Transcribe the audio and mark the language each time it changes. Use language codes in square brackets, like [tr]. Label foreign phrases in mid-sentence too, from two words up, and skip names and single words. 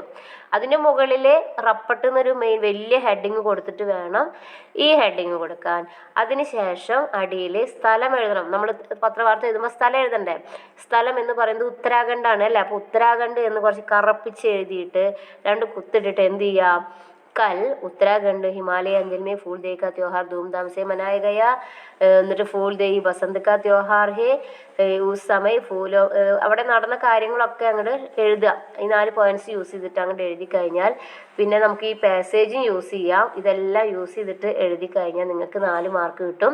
[ml] അതിന് മുകളിൽ റപ്പട്ട് എന്നൊരു മെയിൻ വലിയ ഹെഡിങ് കൊടുത്തിട്ട് വേണം ഈ ഹെഡിങ് കൊടുക്കാൻ. അതിനുശേഷം അടിയിൽ സ്ഥലം എഴുതണം. നമ്മൾ പത്രവാർത്ത എഴുതുമ്പോൾ സ്ഥലം എഴുതണ്ടേ? സ്ഥലം എന്ന് പറയുന്നത് ഉത്തരാഖണ്ഡാണ് അല്ലേ? അപ്പോൾ ഉത്തരാഖണ്ഡ് എന്ന് കുറച്ച് കറപ്പിച്ച് എഴുതിയിട്ട് 2 കുത്തിട്ടിട്ട് എന്ത് ചെയ്യാം? [hi] कल उत्तराखंड हिमालय अंचल में फूल देई का त्यौहार धूमधाम से मनाया गया. എന്നിട്ട് फूल देई बसंत का त्यौहार है उस समय फूलों. [ml] അവിടെ നടന്ന കാര്യങ്ങളൊക്കെ അങ്ങോട്ട് എഴുതുക. ഈ 4 പോയിന്റ്സ് യൂസ് ചെയ്തിട്ട് അങ്ങോട്ട് എഴുതി കഴിഞ്ഞാൽ പിന്നെ നമുക്ക് ഈ പാസേജും യൂസ് ചെയ്യാം. ഇതെല്ലാം യൂസ് ചെയ്തിട്ട് എഴുതി കഴിഞ്ഞാൽ നിങ്ങൾക്ക് 4 മാർക്ക് കിട്ടും.